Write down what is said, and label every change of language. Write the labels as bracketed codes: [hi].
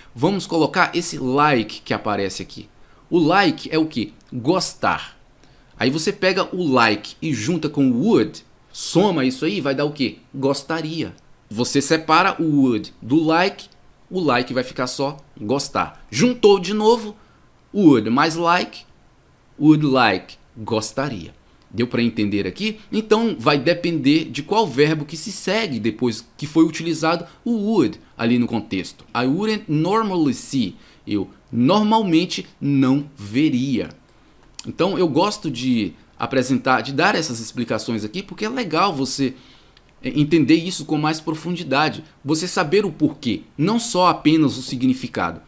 [pt] Vamos colocar esse like que aparece aqui. O like é o que? Gostar. Aí você pega o like e junta com o would, soma isso aí, vai dar o que? Gostaria. Você separa o would do like, o like vai ficar só gostar. Juntou de novo, would mais like, would like, gostaria. Deu para entender aqui? Então vai depender de qual verbo que se segue depois que foi utilizado o would ali no contexto. [en] I wouldn't normally see. [pt] Eu normalmente não veria. Então eu gosto de dar essas explicações aqui porque é legal você entender isso com mais profundidade, você saber o porquê, não só apenas o significado.